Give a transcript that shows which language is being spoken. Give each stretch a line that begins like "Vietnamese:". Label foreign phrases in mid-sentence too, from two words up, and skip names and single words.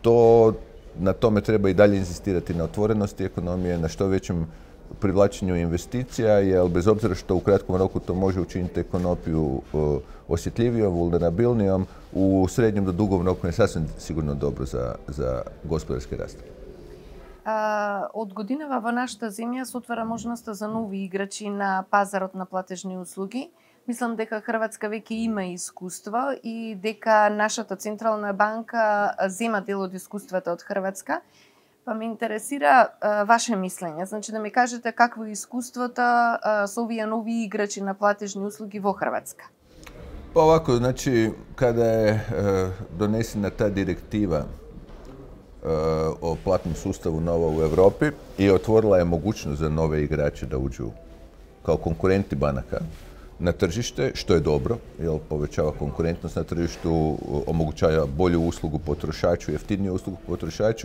Croatian: Međutim, to na tome treba i dalje inzistirati na otvorenosti ekonomije, na što većem privlačenju investicija, jer bez obzira što u kratkom roku to može učiniti ekonomiju osjetljivijom, vulnerabilnijom, u srednjem do dugom roku je sasvim sigurno dobro za gospodarski rast.
Macedonian: Од годинава во нашата земја се отвара можноста за нови играчи на пазарот на платежни услуги. Мислам дека Хрватска веќе има искуство и дека нашата Централна банка зема дел од искуствата од Хрватска. Па ме интересира ваше мислење. Значи да ми кажете какво е искуството со овие нови играчи на платежни услуги во Хрватска.
Croatian: Pa ovako, znači, kada je donesena ta direktiva o platnom sustavu nova u Europi i otvorila je mogućnost za nove igrače da uđu kao konkurenti banaka na tržište, što je dobro, jer povećava konkurentnost na tržištu, omogućava bolju uslugu potrošaču, jeftiniju uslugu potrošaču.